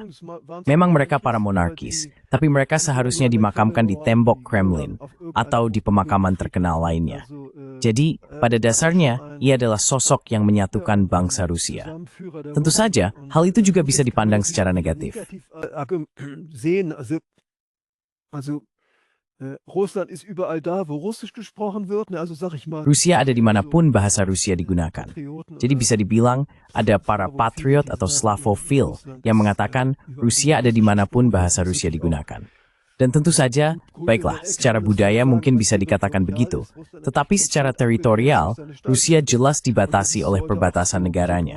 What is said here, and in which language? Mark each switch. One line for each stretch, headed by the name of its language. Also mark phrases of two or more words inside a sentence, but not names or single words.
Indonesian: Memang mereka para monarkis, tapi mereka seharusnya dimakamkan di tembok Kremlin atau di pemakaman terkenal lainnya. Jadi, pada dasarnya, ia adalah sosok yang menyatukan bangsa Rusia. Tentu saja, hal itu juga bisa dipandang secara negatif.
German: Also Russland ist überall da, wo Russisch gesprochen wird. Also sag ich mal,
Indonesian: Rusia ada dimanapun bahasa Rusia digunakan. Jadi bisa dibilang ada para patriot atau Slavofil yang mengatakan Rusia ada dimanapun bahasa Rusia digunakan. Dan tentu saja, baiklah, secara budaya mungkin bisa dikatakan begitu. Tetapi secara teritorial, Rusia jelas dibatasi oleh perbatasan negaranya.